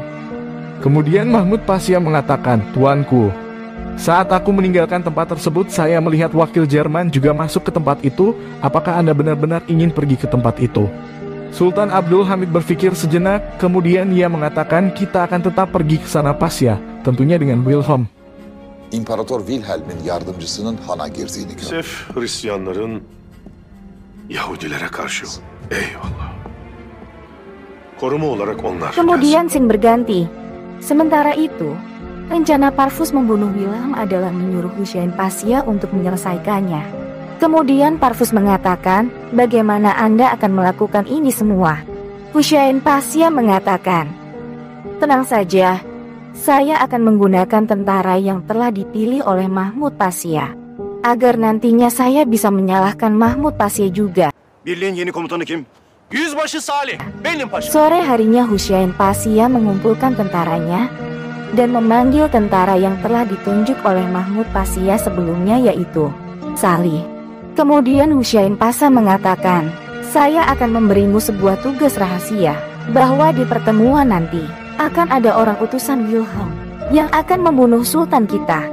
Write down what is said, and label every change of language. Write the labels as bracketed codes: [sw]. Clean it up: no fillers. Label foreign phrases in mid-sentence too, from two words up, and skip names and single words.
[id] Kemudian Mahmud Pasya mengatakan, "Tuanku, saat aku meninggalkan tempat tersebut, saya melihat wakil Jerman juga masuk ke tempat itu. Apakah Anda benar-benar ingin pergi ke tempat itu?" Sultan Abdul Hamid berpikir sejenak, kemudian ia mengatakan, "Kita akan tetap pergi ke sana, Pasya, tentunya dengan Wilhelm." [tr] İmparator Wilhelm'in yardımcısının hana girdiğini gördüm. Sef Hristiyanların Yahudilere karşı. Eyvallah. Koruma olarak onlar. [id] Kemudian scene berganti. Sementara itu, rencana Parvus membunuh Wilhelm adalah menyuruh Husain Pasya untuk menyelesaikannya. Kemudian Parvus mengatakan, "Bagaimana Anda akan melakukan ini semua?" Husain Pasya mengatakan, "Tenang saja, saya akan menggunakan tentara yang telah dipilih oleh Mahmud Pasya, agar nantinya saya bisa menyalahkan Mahmud Pasya juga." [tr] Birliğin yeni komutanı kim? Yüzbaşı Salih, benim paşam. [id] Sore harinya Husain Pasya mengumpulkan tentaranya dan memanggil tentara yang telah ditunjuk oleh Mahmud Pasya sebelumnya, yaitu Salih. Kemudian Husain Pasha mengatakan, saya akan memberimu sebuah tugas rahasia, bahwa di pertemuan nanti akan ada orang utusan Wilhelm yang akan membunuh sultan kita.